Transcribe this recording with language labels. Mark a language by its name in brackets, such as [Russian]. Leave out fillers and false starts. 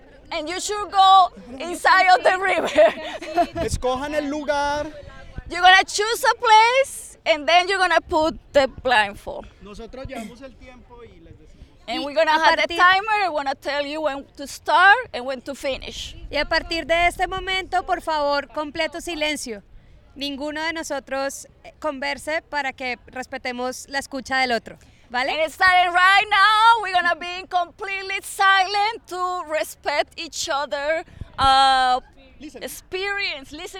[English] And you should go inside of the river. [Spanish] Escojan el lugar. [English] You're gonna choose a place, and then you're gonna put the blindfold. [Spanish] Nosotros llevamos el tiempo y les decimos. [English] And we're gonna have the timer. We're gonna tell you when to start and when to finish. [Spanish] Y a partir de este momento, por favor, completo silencio. Ninguno de nosotros converse para que respetemos la escucha del otro. ¿Vale? [English] And starting right now, we're gonna be completely silent to respect each other listen experience.